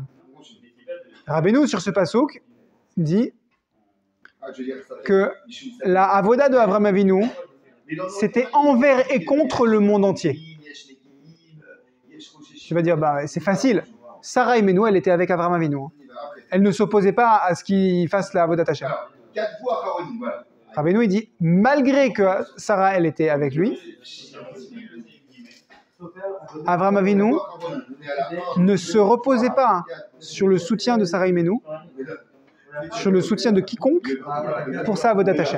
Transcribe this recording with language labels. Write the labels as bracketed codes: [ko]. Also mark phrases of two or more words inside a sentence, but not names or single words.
[fr] Rabbeinu, sur ce passouk, dit que la avoda de Avraham Avinu, c'était envers et contre le monde entier. Tu vas dire, c'est facile. Sarah Imenu, elle était avec Avraham Avinu. Elle ne s'opposait pas à ce qu'il fasse la [he] עבודת השם. [fr] Rabbeinu, il dit, malgré que Sarah, elle était avec lui, Avraham Avinu ne se reposait pas sur le soutien de Sarah Imenu, sur le soutien de quiconque pour sa [he] עבודת השם.